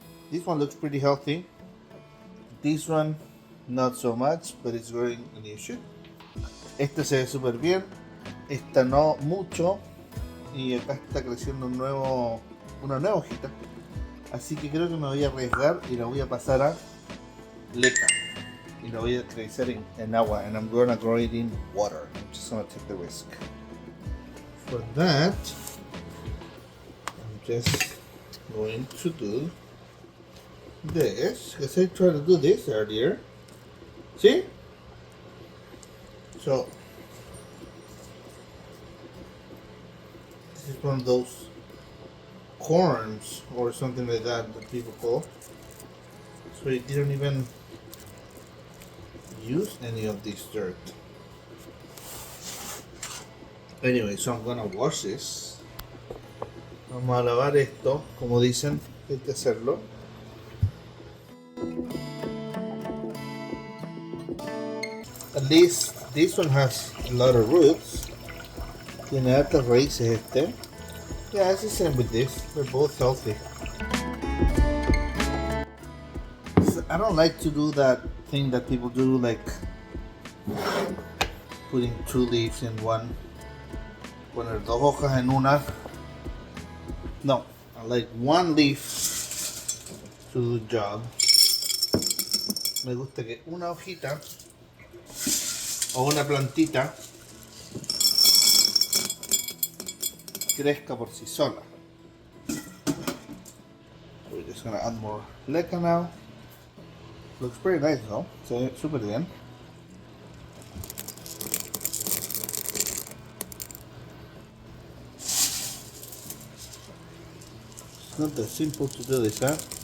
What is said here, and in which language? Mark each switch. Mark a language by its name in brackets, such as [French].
[English] This one looks pretty healthy. This one not so much, but it's growing a new shoot. [Spanish] Este se ve súper bien. Esta no mucho. Y acá está creciendo una nueva hojita. Así que creo que me voy a arriesgar y la voy a pasar a leca. Y la voy a crecer en agua. [English] And I'm gonna grow it in water. I'm just gonna take the risk. For that, I'm just going to do this, because I tried to do this earlier. See? So, this is one of those corms or something like that people call. So I didn't even use any of this dirt. Anyway, so I'm gonna wash this. [Spanish] Vamos a lavar esto, como dicen, hay que hacerlo. [English] At least this one has a lot of roots. [Spanish] Tiene altas raíces este. [English] Yeah, it's the same with this. They're both healthy. I don't like to do that thing that people do, like putting 2 leaves in one. [Spanish] Poner 2 hojas en una. [English] No, I like 1 leaf to do the job. [Spanish] Me gusta que una hojita o una plantita crezca por sí sola. [English] We're just gonna add more leca now. Looks pretty nice though, [Spanish] se ve súper bien. [English] It's not that simple to do this, huh?